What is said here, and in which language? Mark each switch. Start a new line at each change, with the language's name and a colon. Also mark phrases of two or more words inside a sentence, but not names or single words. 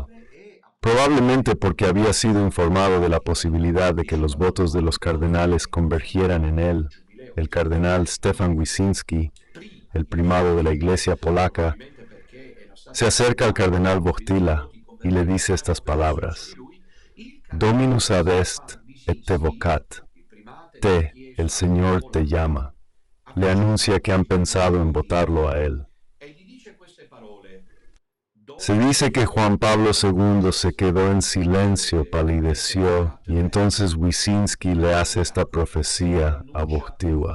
Spanish: Probablemente porque había sido informado de la posibilidad de que los votos de los cardenales convergieran en él, el cardenal Stefan Wyszynski, el primado de la Iglesia polaca, se acerca al cardenal Wojtyła y le dice estas palabras:
Latin: Dominus ad est et te vocat.
Spanish: El Señor te llama. Le anuncia que han pensado en votarlo a él. Se dice que Juan Pablo II se quedó en silencio, palideció, y entonces Wyszynski le hace esta profecía a Wojtyła.